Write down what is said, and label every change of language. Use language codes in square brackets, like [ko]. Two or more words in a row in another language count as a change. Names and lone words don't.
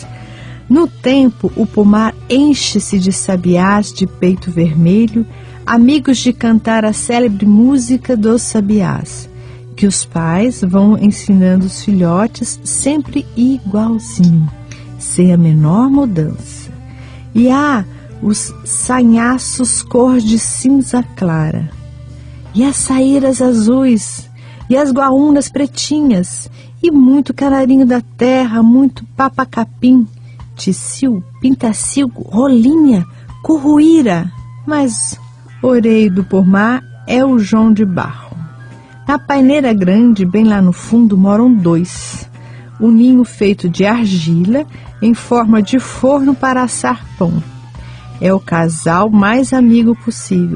[pt] No tempo, o pomar enche-se de sabiás de peito vermelho, amigos de cantar a célebre música dos sabiás, que os pais vão ensinando os filhotes sempre igualzinho, sem a menor mudança. E há os sanhaços cor de cinza clara, e as saíras azuis, e as guaúnas pretinhas, e muito canarinho da terra, muito papacapim, ticiu, pintacilgo, rolinha, curruíra. Mas o orelho do pomar é o João de Barro. Na paineira grande, bem lá no fundo, moram 2. Um ninho feito de argila em forma de forno para assar pão. É o casal mais amigo possível.